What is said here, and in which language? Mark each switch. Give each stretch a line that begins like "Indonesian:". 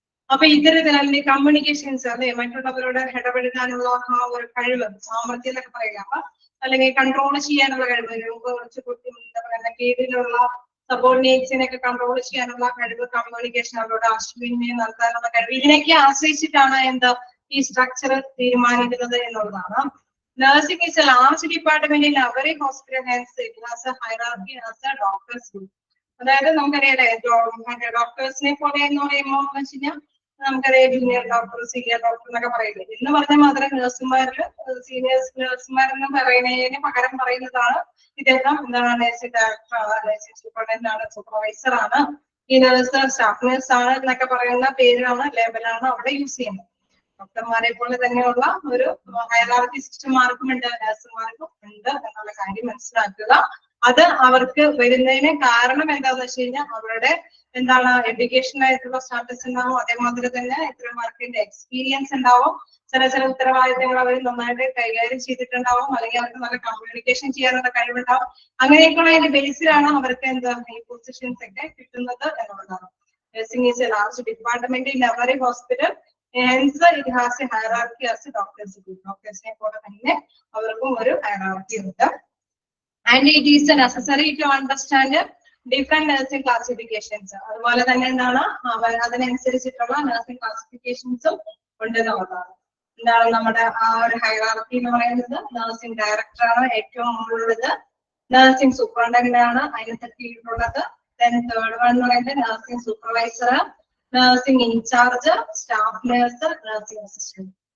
Malayalam: അപ്പൊ ഇത്തരത്തിൽ അല്ലെങ്കിൽ കമ്മ്യൂണിക്കേഷൻസ് അല്ലെ, മറ്റുള്ളവരോട് ഇടപെടുത്താനുള്ള ആ ഒരു കഴിവ്, സാമർഥ്യം എന്നൊക്കെ പറയുക, അപ്പൊ അല്ലെങ്കിൽ കൺട്രോൾ ചെയ്യാനുള്ള കഴിവ്, കുറച്ച് എന്താ പറയുക കീഴിലുള്ള സബോർഡിനേറ്റ്സിനൊക്കെ കൺട്രോൾ ചെയ്യാനുള്ള കഴിവ്, കമ്മ്യൂണിക്കേഷൻ, അവരോട് ആശയവിനിമയം നടത്താനുള്ള കഴിവ്, ഇതിനൊക്കെ ആശ്രയിച്ചിട്ടാണ് എന്താ ഈ സ്ട്രക്ചർ തീരുമാനിക്കുന്നത് എന്നുള്ളതാണ്.
English: Nursing is a large department in every hospital, hence it has a hierarchy as a doctor's group.
Malayalam: അതായത് നമുക്കറിയാലേ ഡോക്ടേഴ്സിനെ പോലെ എന്ന് പറയുമ്പോൾ വെച്ച് കഴിഞ്ഞാൽ നമുക്കറിയാം ജൂനിയർ ഡോക്ടർ, സീനിയർ ഡോക്ടർ എന്നൊക്കെ പറയുന്നത്. എന്ന് പറഞ്ഞാൽ മാത്രം നഴ്സുമാരില് സീനിയേഴ്സ് നഴ്സുമാരെന്ന് പറയുന്നതിന് പകരം പറയുന്നതാണ് ഇദ്ദേഹം എന്താണ് നഴ്സിംഗ് ഡയറക്ടറാണ്, നഴ്സിംഗ് സൂപ്രണ്ടന്റ് ആണ്, സൂപ്പർവൈസർ ആണ്, ഈ നഴ്സ് സ്റ്റാഫ് നഴ്സ് ആണ് എന്നൊക്കെ പറയുന്ന പേരാണ്, ലേബലാണ് അവിടെ യൂസ് ചെയ്യുന്നത്. ഡോക്ടർമാരെ പോലെ തന്നെയുള്ള ഒരു ഹൈറാർക്കി സിസ്റ്റർമാർക്കും ഉണ്ട്, നഴ്സുമാർക്കും ഉണ്ട് എന്നുള്ള കാര്യം മനസ്സിലാക്കുക. അത് അവർക്ക് വരുന്നതിന് കാരണം എന്താണെന്ന് വെച്ച് കഴിഞ്ഞാൽ അവരുടെ എന്താണ് എഡ്യൂക്കേഷൻ ആയിട്ടുള്ള സ്റ്റാറ്റസ് ഉണ്ടാവും, അതേമാതിരി തന്നെ ഇത്തരം വർക്കിന്റെ എക്സ്പീരിയൻസ് ഉണ്ടാവും, ചില ഉത്തരവാദിത്തങ്ങൾ അവർ നന്നായിട്ട് കൈകാര്യം ചെയ്തിട്ടുണ്ടാവും, അല്ലെങ്കിൽ അവർക്ക് നല്ല കമ്മ്യൂണിക്കേഷൻ ചെയ്യാനുള്ള കഴിവുണ്ടാവും. അങ്ങനെയൊക്കെയുള്ള അതിന്റെ ബേസിലാണ് അവർക്ക് എന്താ ഈ പൊസിഷൻസ് ഒക്കെ കിട്ടുന്നത് എന്നുള്ളതാണ്.
English: Nursing is a large department in every hospital, hence it has a hierarchy as a doctor's group.
Malayalam: ഡോക്ടേഴ്സിനെ പോലെ തന്നെ അവർക്കും ഒരു ഹൈറാർക്കി ഉണ്ട്.
English: And it is necessary to understand different nursing classifications.
Malayalam: അതുപോലെ തന്നെ എന്താണ് അതിനനുസരിച്ചിട്ടുള്ള നഴ്സിംഗ് ക്ലാസിഫിക്കേഷൻസും ഉണ്ടെന്നുള്ളതാണ്. എന്താണ് നമ്മുടെ ആ ഒരു ഹൈറാർക്കി എന്ന് പറയുന്നത്, നഴ്സിംഗ് ഡയറക്ടർ ആണ് ഏറ്റവും മുകളിലുള്ളത്, നഴ്സിംഗ് സൂപ്രണ്ടന്റ് ആണ് അതിന് കീഴിലുള്ളത്,
English: then third one
Malayalam: എന്ന് പറയുന്നത് nursing supervisor, nursing in charge, staff nurse, nursing assistant.